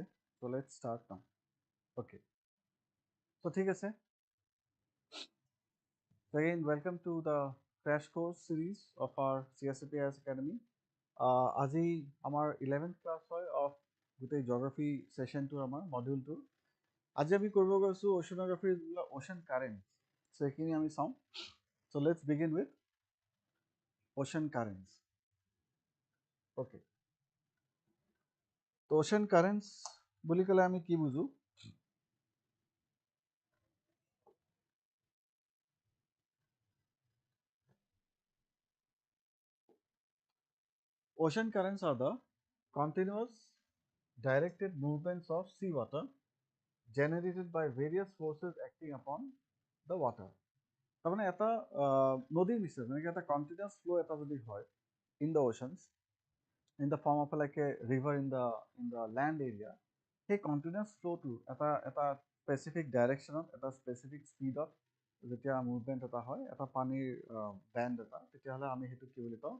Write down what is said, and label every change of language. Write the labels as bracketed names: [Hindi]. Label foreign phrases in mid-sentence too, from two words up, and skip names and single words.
[English] So let's start now. Okay. So [Assamese] ঠিক আছে. [English] So again, welcome to the crash course series of our CSPS Academy. [Assamese] আজি আমাৰ 11th class হয় of গোটেই [English] geography session [Assamese] টো আমাৰ module 2. আজি আমি কৰিব গৈছো [English] oceanography ocean currents. [Assamese] So এইখিনি আমি চাওঁ. [English] So let's begin with ocean currents. [Assamese] Okay. তো [English] ocean currents [Assamese] বুলি ক'লে আমি কি বুজো? [English] Ocean currents are the continuous directed movements of seawater generated by various forces acting upon the water. [Assamese] তাৰমানে এটা নদীৰ নিচিনা যেনেকৈ এটা [English] continuous flow' [Assamese] এটা যদি হয় [English] in the oceans in the form of like a river in the land area, [Assamese] সেই [English] continuous flow' [Assamese] টো এটা স্পেচিফিক ডাইৰেকশ্যনত এটা স্পেচিফিক স্পীডত যেতিয়া মুভমেণ্ট এটা হয় এটা পানীৰ বেণ্ড এটা, তেতিয়াহ'লে আমি সেইটো কি বুলি কওঁ?